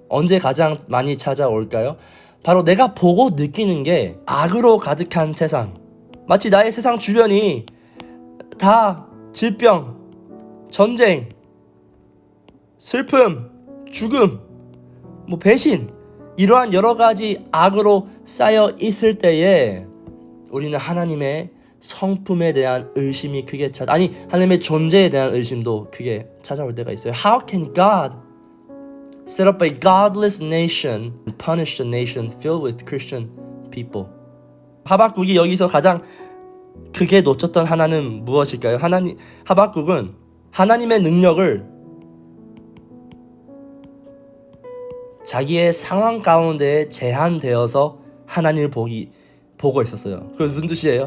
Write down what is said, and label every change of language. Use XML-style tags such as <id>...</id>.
<ko>언제 가장 많이 찾아올까요? 바로 내가 보고 느끼는 게 악으로 가득한 세상, 마치 나의 세상 주변이 다 질병, 전쟁, 슬픔, 죽음, 배신, 이러한 여러 가지 악으로 쌓여 있을 때에 우리는 하나님의 성품에 대한 의심이 크게 하나님의 존재에 대한 의심도 크게 찾아올 때가 있어요.</ko> <en>How can God set up a godless nation and punish a nation filled with Christian people?</en> <ko>하박국이 여기서 가장 크게 놓쳤던 하나는 무엇일까요? 하박국은 하나님의 능력을 자기의 상황 가운데 제한되어서 하나님을 보고 있었어요. 그게 무슨 뜻이에요?</ko>